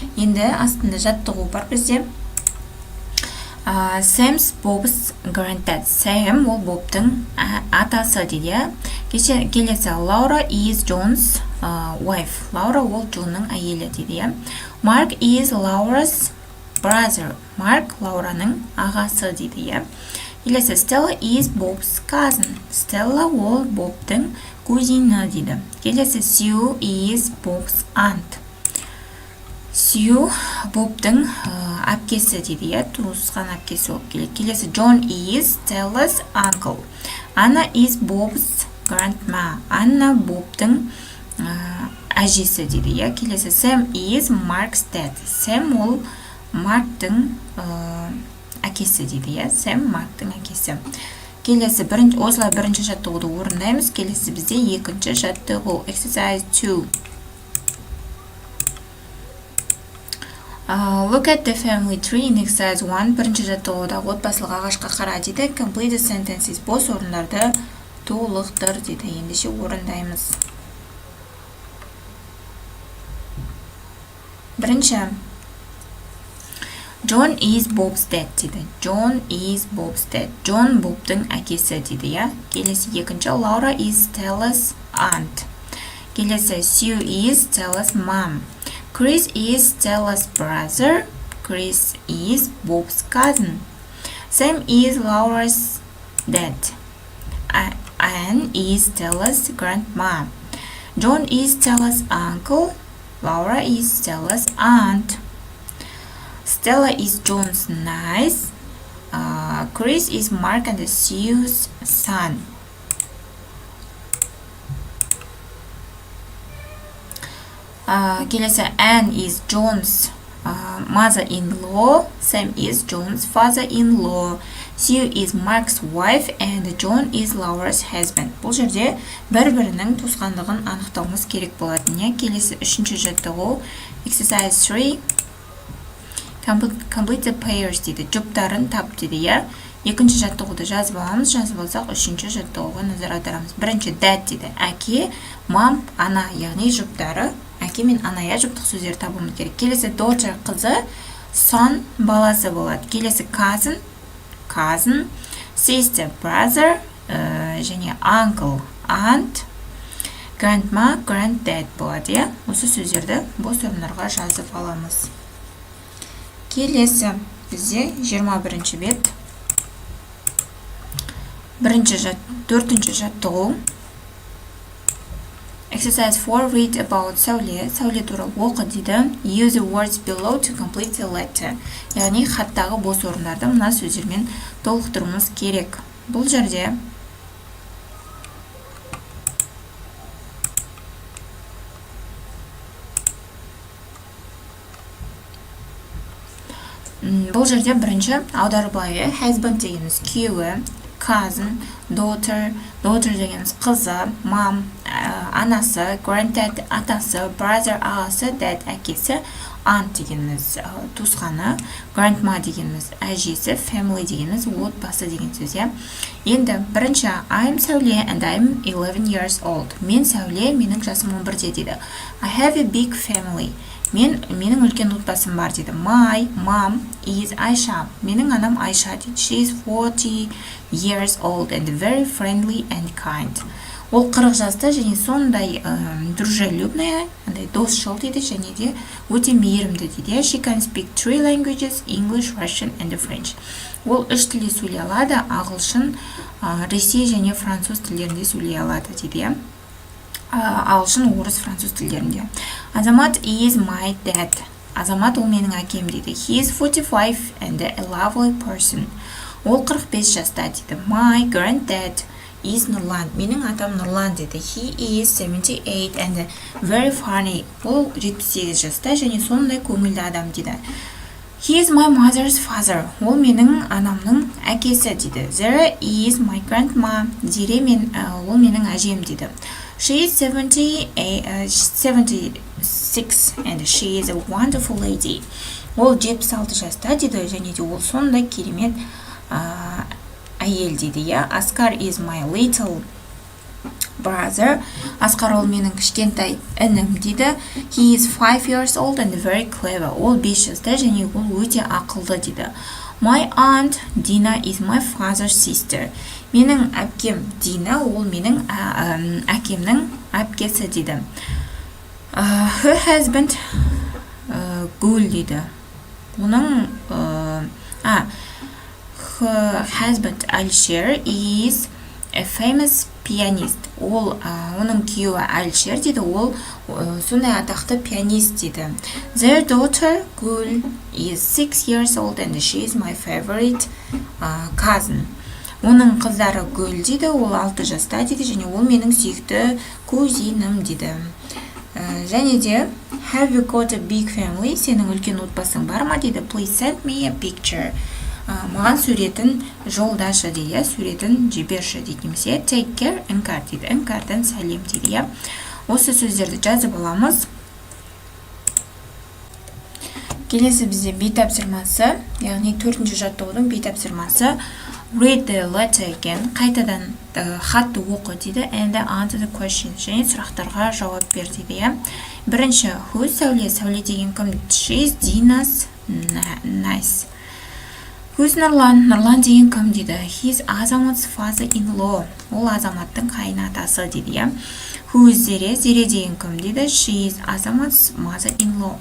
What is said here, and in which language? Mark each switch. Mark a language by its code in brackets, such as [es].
[kk] Енді астында жаттығу бар бізде. [en] Sam's Bob's granddad. [kk] Сэм ол Бобтың атасы дейді. Келесі [en] Laura is John's wife. [kk] Лаура ол Джонның әйелі дейді. [en] Mark is Laura's brother. [kk] Марк Лаураның ағасы дейді. Келесі [en] Stella is Bob's cousin. [kk] Stella ол Бобтың кузина дейді. Келесі [en] Sue is Bob's aunt. [kk] Sue Бобтың әпкесі дейді. Туысқан әпкесі болып келеді. Келесі [en] John is Stella's uncle. Anna is Bob's grandma. [kk] Анна Бобтың әжесі дейді. Келесі [en] Sam is Mark's dad. [kk] Sam ол Марктың әкесі дейді. Sam Марктың әкесі. Келесі осылай бірінші жаттығуды орындаймыз. Келесі бізде екінші жаттығу [en] exercise 2. Look at the family tree in exercise 1. [kk] Бірінші жаттығуда отбасылық ағашқа қара дейді. [en] Complete the sentences. [kk] Бос орындарды толықтыр дейді. Ендеше орындаймыз. Бірінші [en] John is Bob's dad [kk] дейді. [en] John is Bob's dad. [kk] John Бобтың әкесі дейді. Келесі екінші [en] Laura is Stella's aunt. [kk] Келесі [en] Sue is Stella's mom. Chris is Stella's brother. Chris is Bob's cousin. Sam is Laura's dad. Anne is Stella's grandma. John is Stella's uncle. Laura is Stella's aunt. Stella is John's niece. Chris is Mark and Sue's son. [kk] Келесі [en] Anne is John's mother-in-law. Sam is John's father-in-law. Sue is Mark's wife and John is Laura's husband. [kk] Бұл жерде бір-бірінің туысқандығын анықтауымыз керек болатын. Келесі үшінші жаттығу [en] exercise 3. Complete the pairs [kk] дейді. Жұптарын тап дейді. Екінші жаттығуды жазып аламыз. Жазып алсақ, үшінші жаттығуға назар аударамыз. Бірінші dad дейді. Әке, мам, ана, яғни жұптары. Әке мен анaya жұптық сөздер табуымыз керек. Келесі daughter қызы, son баласы болады. Келесі [en] cousin, sister, brother, [kk] және [en] uncle, aunt, grandma, granddad [kk] болады. Осы сөздерді бос орындарға жазып аламыз. Келесі бізде 21-ші бет. Төртінші жаттығу. [en] Exercise 4. Read about сәуле. [kk] Сәуле туралы оқы дейді. [en] Use the words below to complete the letter. [kk] Яғни хаттағы бос орындарды мына сөздермен толықтыруымыз керек. Бұл жерде бірінші аударып былай. Husband дегеніміз күйеуі, cousin, daughter дегеніміз қызы, mom анасы, granddad атасы, brother ағасы, dad әкесі, aunt дегеніміз туысқаны, grandma дегеніміз әжесі, family дегеніміз отбасы деген сөз. Енді бірінші [en] I'm Сәуле and I'm 11 years old. [kk] Мен Сәуле, менің жасым 11-де дейді. [en] I have a big family. [kk] Менің үлкен отбасым бар дейді. [en] My mom is Айша. [kk] Менің анам Айша дейді. [en] She is 40 years old and very friendly and kind. [kk] Ол 40 жаста және сондай [ru] дружелюбная, [kk] досшыл дейді, және де өте мейірімді дейді. [en] She can speak 3 languages, English, Russian and French. [kk] Ол 3 тілде сөйлей алады, ағылшын, ресей және француз тілдерінде сөйлей алады дейді. Ағылшын, орыс, француз тілдерінде. [en] Азамат is my dad. [kk] Азамат ол менің әкем дейді. [en] He is 45 and a lovely person. [kk] Ол 45 жаста дейді. [en] My granddad is Нұрлан. [kk] Менің атам Нұрлан дейді. [en] He is 78 and very funny. [kk] Ол 78 жаста және сондай көңілді адам дейді. [en] He is my mother's father. [kk] Ол менің анамның әкесі дейді. [en] Zara is my grandma. [kk] Зере ол менің әжем дейді. [en] She is 76 and she is a wonderful lady. [kk] Ол 76 жаста дейді және де ол сондай керемет әйел дейді. [en] Asghar is my little brother. [kk] Асқар ол менің кішкентай інім дейді. [en] He is 5 years old and very clever. [kk] Ол 5 жаста және ол өте ақылды дейді. [en] My aunt Dina is my father's sister. [kk] Менің әпкем Дина ол менің әкемнің әпкесі дейді. [en] Her husband Гүл [kk] дейді. Оның [en] her husband Алишер is a famous pianist. [kk] Ол оның күйеуі Алишер дейді. Ол сондай атақты пианист дейді. [en] Their daughter Гүл is 6 years old and she is my favorite cousin. [kk] Оның қыздары Гүл дейді. Ол 6 жаста дейді және ол менің сүйікті кузинім дейді. Және де [en] have you got a big family? [kk] Сенің үлкен отбасың бар ма дейді. [en] Please send me a picture. [kk] Маған суретін жолдашы дейді. Суретін жіберші дейді. Немесе [en] take care [kk] іңкәр дейді. Іңкәрден сәлем дейді. Осы сөздерді жазып аламыз. Келесі бізде бей тапсырмасы, яғни 4-ші жаттығудың бей тапсырмасы. [en] Read the letter again. [kk] Қайтадан хатты оқы дейді. [en] And answer the questions. [kk] Және сұрақтарға жауап бер дейді. Бірінші, [en] who [kk] Сәуле? Сәуле деген кім? [en] She is Dina's nice. Who's Нұрлан? [kk] Нұрлан деген кім дейді. [en] He is Азамат's father-in-law. [kk] Ол Азаматтың қайын атасы дейді. [en] Who is [kk] Зере? Зере деген кім дейді. [en] She is Азамат's mother-in-law.